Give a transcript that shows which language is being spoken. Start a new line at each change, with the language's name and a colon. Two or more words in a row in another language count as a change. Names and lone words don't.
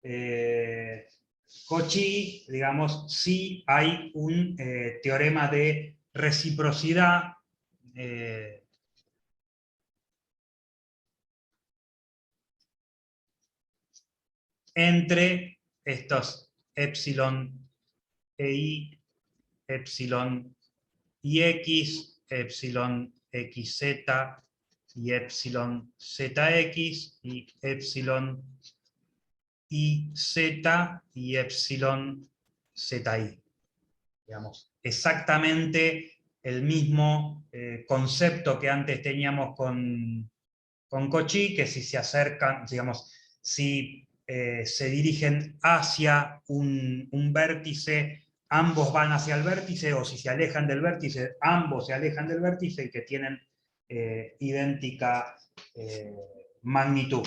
Spanish: Cauchy, digamos, sí hay un teorema de reciprocidad entre estos epsilon EI, epsilon IX, epsilon XZ y epsilon ZX y epsilon IZ y epsilon ZI. Digamos, exactamente el mismo concepto que antes teníamos con Cauchy, que si se acercan, digamos, si se dirigen hacia un vértice, ambos van hacia el vértice, o si se alejan del vértice, ambos se alejan del vértice, y que tienen idéntica magnitud.